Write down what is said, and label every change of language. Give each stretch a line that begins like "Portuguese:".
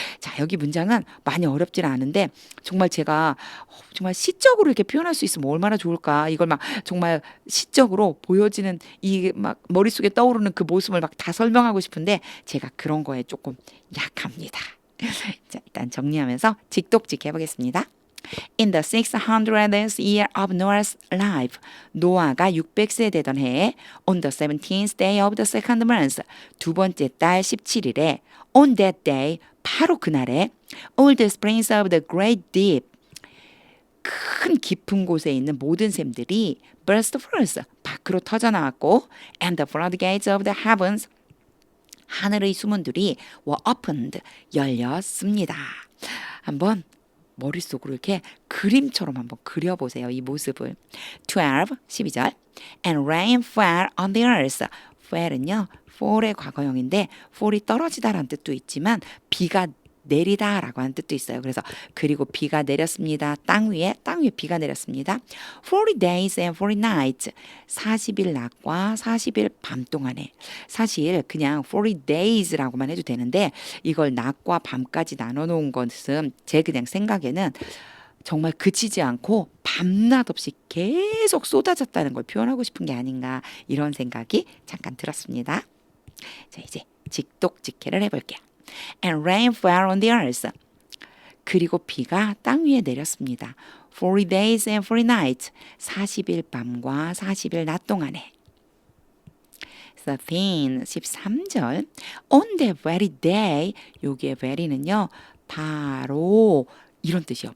Korean: 자 여기 문장은 많이 어렵지는 않은데 정말 제가 정말 시적으로 이렇게 표현할 수 있으면 얼마나 좋을까. 이걸 막 정말 시적으로 보여지는 이 막 머릿속에 떠오르는 그 모습을 막 다 설명하고 싶은데 제가 그런 거에 조금 약합니다. 자 일단 정리하면서 직독직 해보겠습니다.
English: In the 600th year of Noah's life,
Korean: 노아가 600세 되던 해에
English: on the 17th day of the second month,
Korean: 두 번째 달 17일에
English: on that day,
Korean: 바로 그날에
English: all the springs of the great deep,
Korean: 큰 깊은 곳에 있는 모든 샘들이
English: burst forth,
Korean: 밖으로 터져 나왔고
English: and the floodgates of the heavens,
Korean: 하늘의 수문들이
English: were opened,
Korean: 열렸습니다. 한번 머릿속으로 이렇게 그림처럼 한번 그려보세요. 이 모습을.
English: 12절 And rain fell on the earth.
Korean: fell은요. fall의 과거형인데 fall이 떨어지다라는 뜻도 있지만 비가 내리다라고 하는 뜻도 있어요. 그래서 그리고 비가 내렸습니다. 땅 위에 비가 내렸습니다.
English: 40 days and 40 nights.
Korean: 40일 낮과 40일 밤 동안에 사실 그냥 40 days라고만 해도 되는데 이걸 낮과 밤까지 나눠 놓은 것은 제 그냥 생각에는 정말 그치지 않고 밤낮 없이 계속 쏟아졌다는 걸 표현하고 싶은 게 아닌가 이런 생각이 잠깐 들었습니다. 자 이제 직독직해를 해볼게요.
English: And rain fell on the earth.
Korean: 그리고 비가 땅 위에 내렸습니다.
English: 40 days and 40 nights.
Korean: 40일 밤과 40일 낮 동안에.
English: 13절. On the very day.
Korean: 여기에 very는요. 바로 이런 뜻이요.